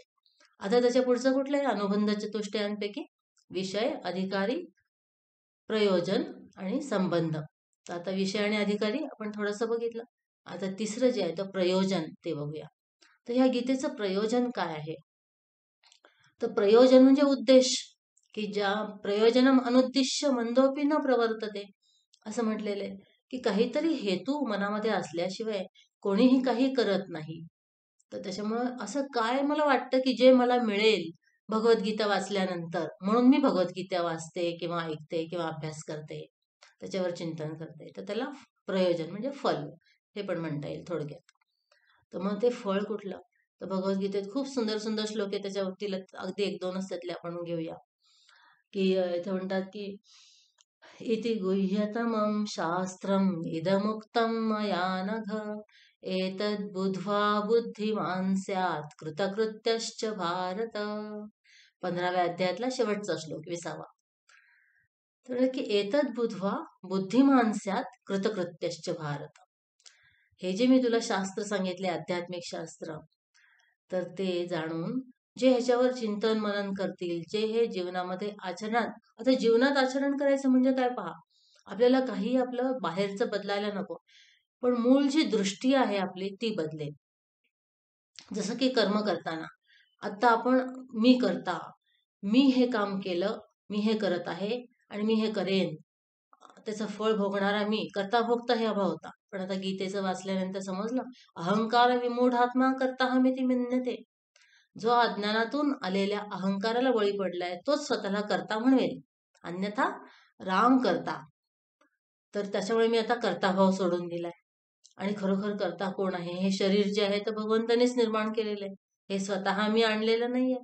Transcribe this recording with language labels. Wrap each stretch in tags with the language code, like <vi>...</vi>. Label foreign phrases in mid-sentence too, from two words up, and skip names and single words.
<mr>आता त्याच्या पुढचं कुठलं आहे? अनुबंध चतुष्टयांपैकी विषय, अधिकारी, प्रयोजन आणि संबंध. तर आता विषय आणि अधिकारी आपण थोडंसं बघितलं. आता तिसरं जे आहे तर प्रयोजन ते बघूया. तर ह्या गीतेचं प्रयोजन काय आहे? तर प्रयोजन म्हणजे उद्देश, की ज्या</mr> <sa>प्रयोजनम अनुद्दिश्य मंदोपी न प्रवर्तते,</sa> <mr>असं म्हटलेलं आहे, की काहीतरी हेतू मनामध्ये असल्याशिवाय कोणीही काही करत नाही. तर त्याच्यामुळं असं काय मला वाटतं, की जे मला मिळेल भगवद्गीता वाचल्यानंतर, म्हणून मी भगवद्गीता वाचते किंवा ऐकते किंवा अभ्यास करते, त्याच्यावर चिंतन करते. तर त्याला प्रयोजन म्हणजे फल हे पण म्हणता येईल थोडक्यात. तर मग ते फळ कुठलं? तर भगवद्गीतेत खूप सुंदर सुंदर श्लोक आहे त्याच्यावरती, अगदी 1-2च त्यातले आपण घेऊया. की इथे म्हणतात की</mr> <sa>इति गुह्यतमं शास्त्रम् इदमुक्तं मया नघ एतद्बुद्ध्वा बुद्धिमान् स्यात् कृतकृत्यश्च भारत.</sa> <mr>15व्या अध्यायातला शेवटचा श्लोक 20वा.</mr> <sa>तर की एतद्बुद्ध्वा बुद्धिमान् स्यात् कृतकृत्यश्च भारत.</sa> <mr>हे जे मी तुला शास्त्र सांगितले, आध्यात्मिक शास्त्र, तर ते जाणून जे ह्याच्यावर चिंतन मनन करतील, जे हे जीवनामध्ये आचरणात, आता जीवनात आचरण करायचं म्हणजे काय पहा, आपल्याला काही आपलं बाहेरचं बदलायला नको, पण मूळ जी दृष्टी आहे आपली ती बदलेल. जसं की कर्म करताना आता आपण मी करता, मी हे काम केलं, मी हे करत आहे आणि मी हे करेन, त्याचं फळ भोगणारा मी, करता भोगता हे अभाव होता. पण आता गीतेचं वाचल्यानंतर समजलं,</mr> <sa>अहंकार विमूढात्मा कर्ताहमिति मन्यते.</sa> <mr>जो अज्ञानातून आलेल्या अहंकाराला बळी पडलाय तोच स्वतःला करता म्हणवेल, अन्यथा राम करता. तर त्याच्यामुळे मी आता कर्ताभाव सोडून दिलाय. आणि खरोखर करता कोण आहे? हे शरीर जे आहे तर भगवंतानेच निर्माण केलेलं आहे, हे स्वतः मी आणलेलं नाहीये.</mr>